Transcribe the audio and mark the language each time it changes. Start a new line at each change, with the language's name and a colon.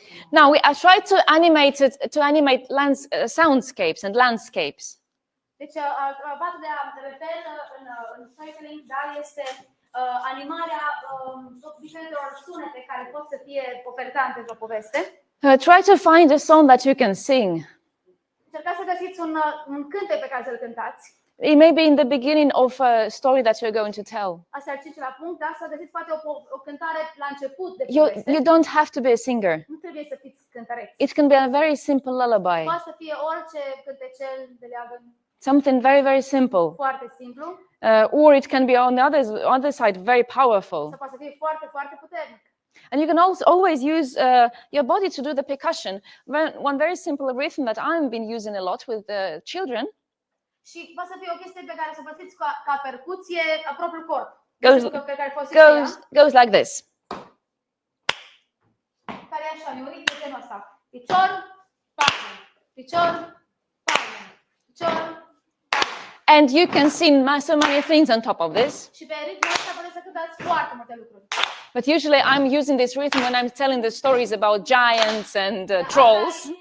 English: Now I tried to animate soundscapes and landscapes.
Romanian: Deci, batul de reper în storytelling, da, este animarea diferitelor sunete care pot să fie ofertante într-o poveste.
English: Try to find a song that you can sing.
Romanian: Încercați să găsiți un cântec pe care să-l cântați.
English: It may be in the beginning of a story that you're going to tell.
Romanian: Asta e al cincilea punct, da? Să găsiți poate o cântare la început de
English: You
Romanian: poveste.
English: don't have to be a singer.
Romanian: Nu trebuie să fiți cântăreți.
English: It can be a very simple lullaby.
Romanian: Poate să fie orice cântecel de leagăn,
English: Something very, very simple.
Romanian: foarte simplu,
English: Or it can be on the other side, very powerful.
Romanian: sau poate să fie foarte, foarte puternic.
English: And you can also always use your body to do the percussion. One very simple rhythm that I've been using a lot with the children
Romanian: Și poate să fie o chestie pe care să o folosiți ca percuție a propriul corp. Pe care
English: goes like this.
Romanian: Care e așa, neuric de genul ăsta. Picior, palmă, picior, palmă, picior, palmă.
English: And you can sing so many things on top of this.
Romanian: Și pe ritmul ăsta puteți să cântați foarte multe lucruri.
English: But usually I'm using this rhythm when I'm telling the stories about giants and trolls.